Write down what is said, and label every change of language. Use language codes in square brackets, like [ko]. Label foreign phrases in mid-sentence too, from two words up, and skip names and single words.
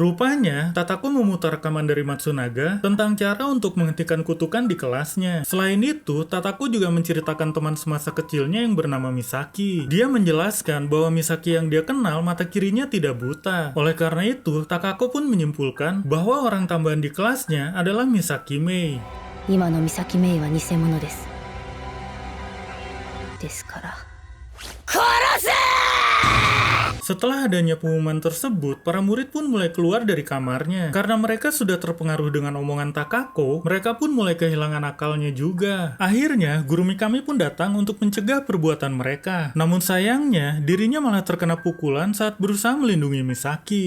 [id] Rupanya, Tatako memutar rekaman dari Matsunaga tentang cara untuk menghentikan kutukan di kelasnya. Selain itu, Tatako juga menceritakan teman semasa kecilnya yang bernama Misaki. Dia menjelaskan bahwa Misaki yang dia kenal mata kirinya tidak buta. Oleh karena itu, Takako pun menyimpulkan bahwa orang tambahan di kelasnya adalah Misaki Mei. [ja] 今の美咲メイは偽物ですですから殺せ! [id] Setelah adanya pengumuman tersebut, para murid pun mulai keluar dari kamarnya. Karena mereka sudah terpengaruh dengan omongan Takako, mereka pun mulai kehilangan akalnya juga. Akhirnya, guru Mikami pun datang untuk mencegah perbuatan mereka. Namun sayangnya, dirinya malah terkena pukulan saat berusaha melindungi Misaki.